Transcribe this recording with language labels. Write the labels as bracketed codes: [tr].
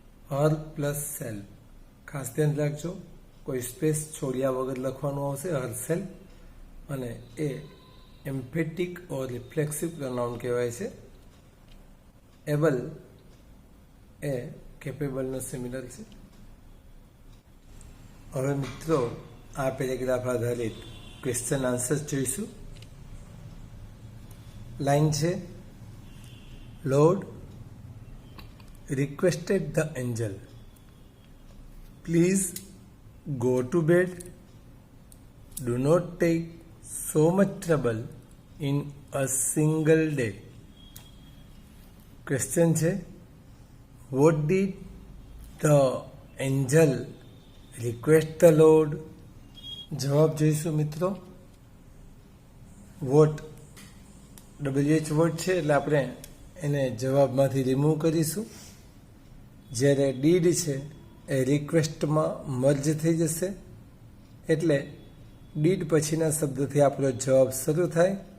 [gu] હર plus self, ખાસ ધ્યાન રાખજો, કોઈ સ્પેસ છોડ્યા વગર લખવાનું આવશે હર સેલ્ફ, અને એ એમ્ફેટિક ઓર રિફ્લેક્સિવ પ્રોનાઉન કહેવાય છે. એબલ એ કેપેબલનો સિમિલર છે. હવે મિત્રો આ પેરેગ્રાફ આધારિત ક્વેશ્ચન આન્સર જોઈશું. લાઈન છે, [en] Lord requested the angel, please go to bed, do not take so much trouble in a single day. Question છે, what did the angel request the Lord? [gu] જવાબ જોઈશું મિત્રો. વોટ WH વર્ડ છે એટલે આપણે એને જવાબમાંથી રિમૂવ કરીશું. જ્યારે ડીડ છે એ રિક્વેસ્ટમાં મર્જ થઈ જશે, એટલે ડીડ પછીના શબ્દથી આપણો જવાબ શરૂ થાય.